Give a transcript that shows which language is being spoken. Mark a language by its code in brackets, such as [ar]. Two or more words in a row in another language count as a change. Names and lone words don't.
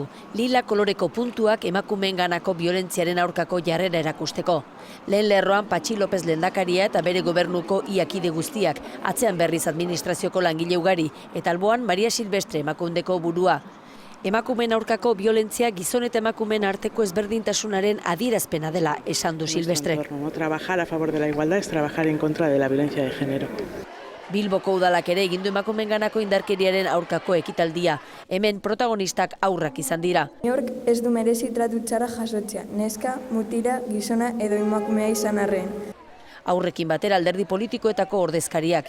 [eu] Lila koloreko puntuak emakumeenganako biolentziaren aurkako jarrera erakusteko. Lehen lerroan Patxi López lehendakaria eta bere gobernuko iakide guztiak, atzean berriz administrazioko langile ugari, eta alboan Maria Silvestre Emakundeko burua. Emakumeen aurkako biolentzia gizon eta emakumeen arteko ezberdintasunaren adierazpena dela, esan du Silvestre. [es] Trabajar a favor de la igualdad es trabajar en contra de la violencia de género. [eu] Bilboko udalak ere egin du emakumeenganako indarkeriaren aurkako ekitaldia. Hemen protagonistak haurrak izan dira. Inork ez du merezi tratu txarra jasotzea, neska, mutira, gizona edo emakumea izan arren. Aurrekin batera alderdi politikoetako ordezkariak.